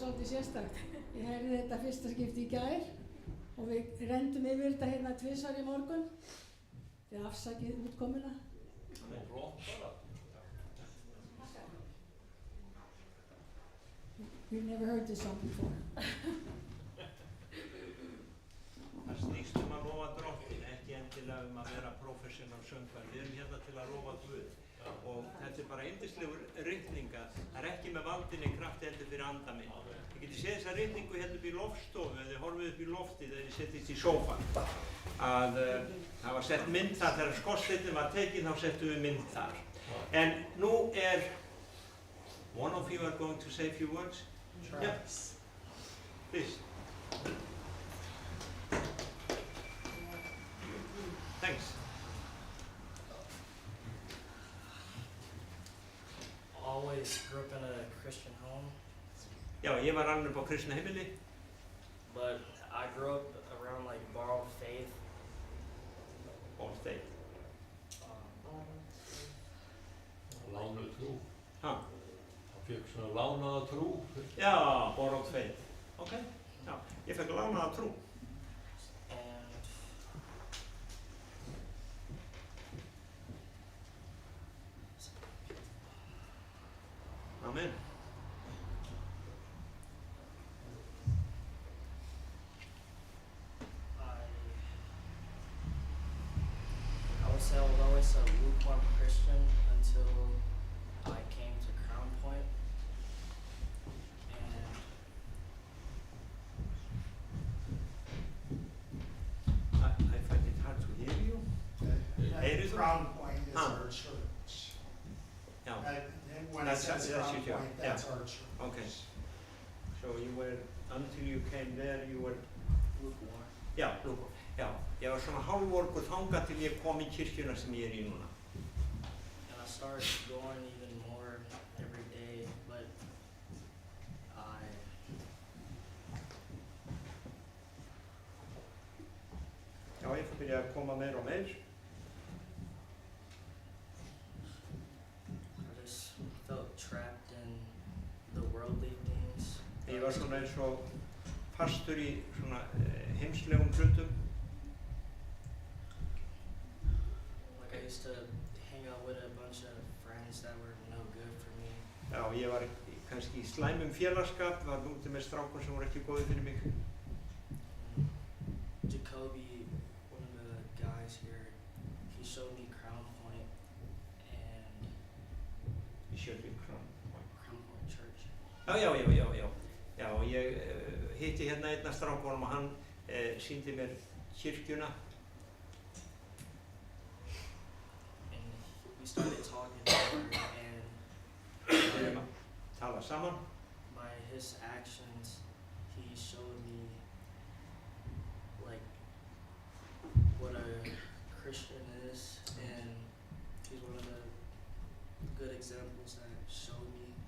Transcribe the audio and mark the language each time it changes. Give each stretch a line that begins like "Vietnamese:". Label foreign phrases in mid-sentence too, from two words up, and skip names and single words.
Icelandic: sérstakt. Ég heyrði þetta fyrsta skipti í gær og við rendum yfir þetta hérna tvisvar í morgun. Þið afsakið útkomuna.
English: We've never heard this song before.
Icelandic: Það snýst að lofa drottin, ekki endilega að vera professional söngvar. Við erum hérna til að lofa Guð. Og þetta bara yndislegur ritninga. Það ekki með valdinni kraft heldur fyrir anda minn. Þið getið séð þessa ritningu hérna upp í loftstofu, eða þið horfið upp í loftið þegar þið settist í sófan. Það var sett mynd þar, þegar skorsteinninn var tekinn þá settum við mynd þar. En nú
English: one of you are going to say a few words? Travis. Yeah. Please. Thanks. Always grew up in a Christian home,
Icelandic: Já, ég var alveg á kristna heimili.
English: but I grew up around like borrowed faith. All state.
Icelandic: Lánuð trú. Ha? Það fekk svona lánaða trú. Já,
English: borrowed faith.
Icelandic: Ok, já, ég fekk lánaða trú.
English: And Amen. I would say I was always a lukewarm Christian until I came to Crown Point. And I find it hard to hear you.
Icelandic: Heyrðu þú?
English: Crown Point is Ah. our church.
Icelandic: Já,
English: When it That's- says that's Crown your Point, church, that's yeah. our church. okay. So you were, until you came there, you were, lukewarm.
Icelandic: já, já, ég var svona hálfvorkur þangað til ég kom í kirkjuna sem ég í núna.
English: And I started going even more every day, but
Icelandic: Já, ég fór byrja að koma meir og meir.
English: I just felt trapped in the worldly things.
Icelandic: Ég var svona eins og fastur í svona heimslegum hlutum.
English: Like I used to hang out with a bunch of friends that were no good for me.
Icelandic: Já, ég var kannski í slæmum félagskap, var úti með strákur sem voru ekki góði fyrir mig.
English: Jacoby, one of the guys here, he showed me Crown Point and
Icelandic: Í Sjöldvík.
English: Crown Point Church.
Icelandic: Já, og ég hitti hérna einn af strákunum og hann sýndi mér kirkjuna.
English: And we started talking more, and
Icelandic: Við erum að tala saman.
English: by his actions, he showed me like what a Christian is, and he's one of the good examples that showed me.